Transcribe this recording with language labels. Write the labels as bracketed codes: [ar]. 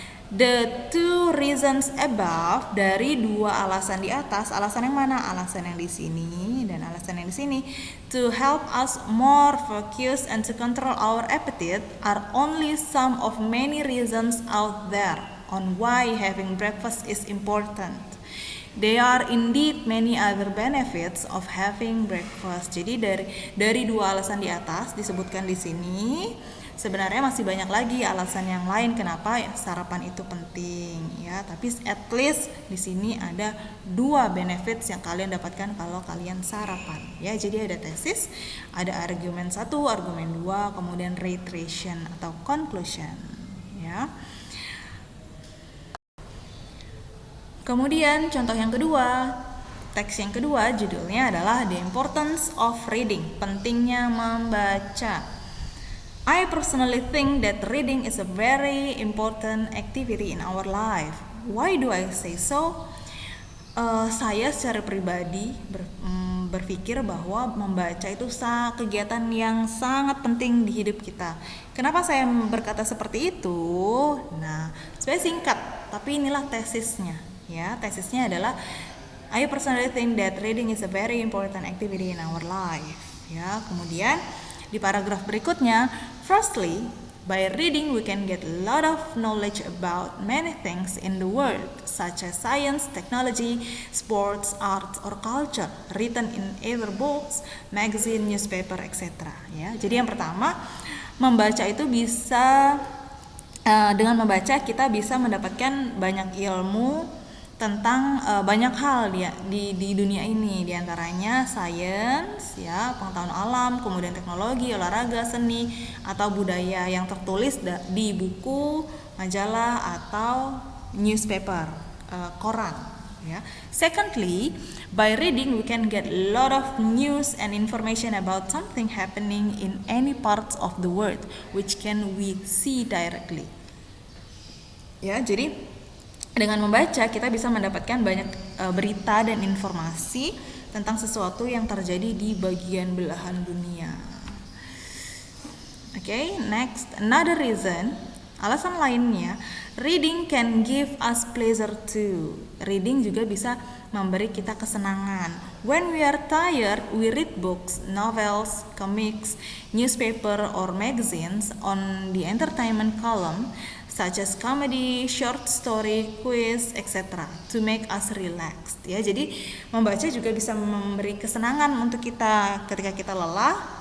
[en] The 2 reasons above, [id] dari 2 alasan di atas, alasan yang mana? Alasan yang di sini [en] dan alasan yang di sini, to help us more focus and to control our appetite, are only some of many reasons out there on why having breakfast is important. There are indeed many other benefits of having breakfast. [id] Jadi dari 2 alasan di atas disebutkan di sini, sebenarnya masih banyak lagi alasan yang lain kenapa sarapan itu penting, ya. Tapi [en] at least [id] di sini ada 2 benefits yang kalian dapatkan kalau kalian sarapan, ya. Jadi ada tesis, ada argumen 1, argumen 2, kemudian reiteration atau conclusion, ya. Kemudian contoh yang kedua, teks yang kedua judulnya adalah The Importance of Reading, pentingnya membaca. [en] I personally think that reading is a very important activity in our life. Why do I say so? [id] Saya secara pribadi berpikir bahwa membaca itu kegiatan yang sangat penting di hidup kita. Kenapa saya berkata seperti itu? Nah, sebenarnya singkat, tapi inilah tesisnya, ya. Tesisnya adalah [en] I personally think that reading is a very important activity in our life, ya. [id] Kemudian di paragraf berikutnya, [en] firstly, by reading we can get a lot of knowledge about many things in the world, such as science, technology, sports, art, or culture, written in either books, magazine, newspaper, etc. [id] Ya, jadi yang pertama, membaca itu bisa dengan membaca kita bisa mendapatkan banyak ilmu tentang banyak hal di dunia ini, diantaranya sains, ya, pengetahuan alam, kemudian teknologi, olahraga, seni, atau budaya yang tertulis di buku, majalah, atau newspaper, koran, ya. [en] Secondly, by reading we can get a lot of news and information about something happening in any parts of the world which can we see directly. [id] Ya, jadi dengan membaca kita bisa mendapatkan banyak berita dan informasi tentang sesuatu yang terjadi di bagian belahan dunia. [en] Okay, next, another reason, [id] alasan lainnya, [en] reading can give us pleasure too. [id] Reading juga bisa memberi kita kesenangan. [en] When we are tired, we read books, novels, comics, newspaper or magazines on the entertainment column, such as comedy, short story, quiz, etc. to make us relaxed. [id] Ya, jadi membaca juga bisa memberi kesenangan untuk kita ketika kita lelah.